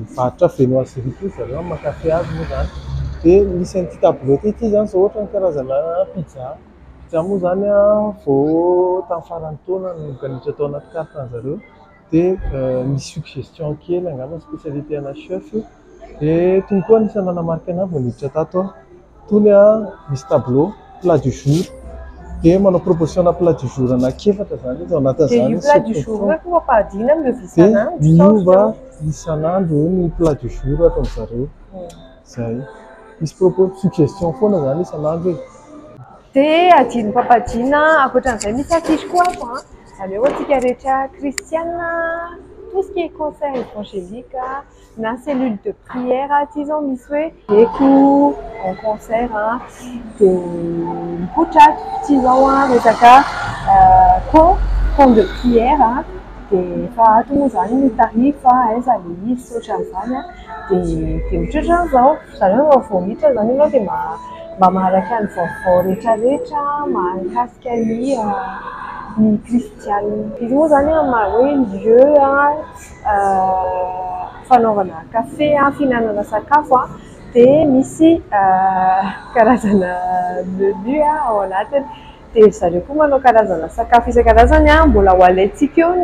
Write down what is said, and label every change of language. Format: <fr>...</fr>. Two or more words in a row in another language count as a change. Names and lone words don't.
<mg>mivarotra viennoiserie koa zareo mankafy azy moa zany dia misy an'ity tableau ity zany zao ohatra ny karazana pizza moa zany a vao tamin'ny faran'ny taona no organitra tao anaty carte-zareo dia misy suggestion kely angamba spécialité ana chef dia tony koa anisany nanamarika anazy vao niditra tato tony a misy</mg> <fr>tableau plat du jour</fr> <mg>dia manao proposition na</mg> <fr>plat du jour</fr> <mg>anankiefatra zany izy ao anatin'izany. Dia</mg> <fr>plat du jour</fr> <mg>efa mampaadina miova isan'andro miova isan'andro ny</mg> <fr>plat du jour</fr> <mg>ataon'zareo zay misy suggestion foana zany isan'andro e. Dia adino papadina ankoatran'izay misy affiche koa ato a zany hoe antsika rehetra kristianina</mg> <fr>tout ce qui est concert évangélique</fr> <mg>na</mg> <fr>cellule de prière</fr> <mg>aty zao misy hoe eko</mg> <fr>en concert</fr> <mg>a dia mipotrato ty zao a resaka</mg> <fr>camp de prière</fr> <mg>a dia efa ato moa zany ny tarifa aiza le izy ohatran'izany a dia mitratra an'izao zany hoe vao miditra zany ianao dia mba maharaka ny vaovao rehetrarehetra mahakasika ny kristianina. Izy moa zany amaha hoe lieu fanaovana kafe fihinanana sakafo a dia misy karazana menu ao anatiny dia zareo koa manao karazana sakafo isan-karazany a mbola ho alaintsika eo</mg>